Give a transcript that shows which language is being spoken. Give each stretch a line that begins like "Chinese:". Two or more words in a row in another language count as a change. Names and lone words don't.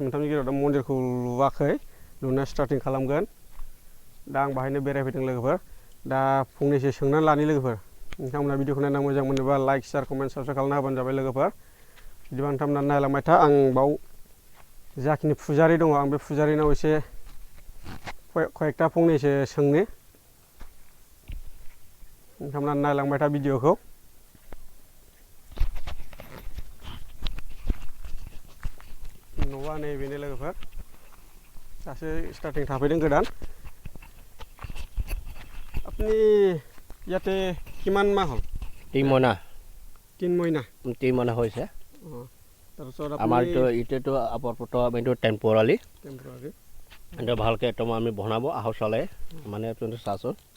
Bodo: मोनथामनि गेजेराव दा मन्दिरखौ लुवाखै लुनो स्टार्टिं खालामगोन दा आं बाहायनो बेरायफैदों लोगोफोर दा फंनैसो सोंनानै लानि लोगोफोर नोंथांमोना भिडिअखौ नायना मोजां मोनोबा
English: like share comment subscribe
Bodo: खालामना होबानो जाबाय लोगोफोर बिदिबा नोंथांमोना नायलांबाय था आं बाव जाखिनि फुजारि दङ आं बे फुजारिनाव एसे कयेकटा फंनैसो सोंनि नोंथांमोना नायलांबाय था भिडिअखौ न'आ नैबेनो लोगोफोर दासो स्टार्टिं थाफैदों गोदान
Assamese: আপনি ইয়াতে কিমান মাহ হ'ল 3 মহিনা 3 মহিনা 3 মহিনা হৈছে তাৰপিছত আমাৰ ইটো আপাতত এইটো টেম্পৰালি এটা ভালকে একদম আমি বনাব আহো চলে মানে তুমি চাচোন